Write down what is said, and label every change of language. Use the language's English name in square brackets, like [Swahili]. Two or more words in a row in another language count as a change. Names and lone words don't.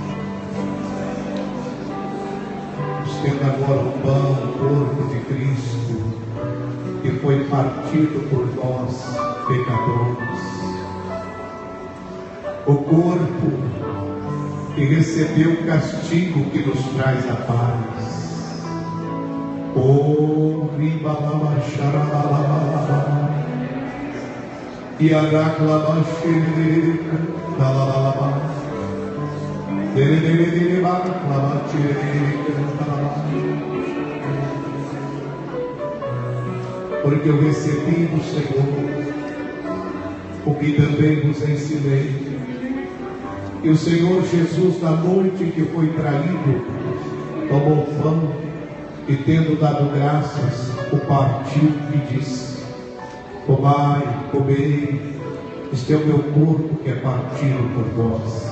[Portuguese] Estenda agora o pão, o corpo de Cristo, que foi partido por nós, pecadores. O corpo que recebeu o castigo que nos traz a paz. Oh, ribalama xarabalama, iaraglama xerereka, dalalama, derererereba, lama xerereka, dalalama. Porque eu recebi do Senhor o que também vos ensinei. E o Senhor Jesus, na noite que foi traído, tomou pão e, tendo dado graças, o partiu e disse: tomai, comei, este é o meu corpo que é partido por vós.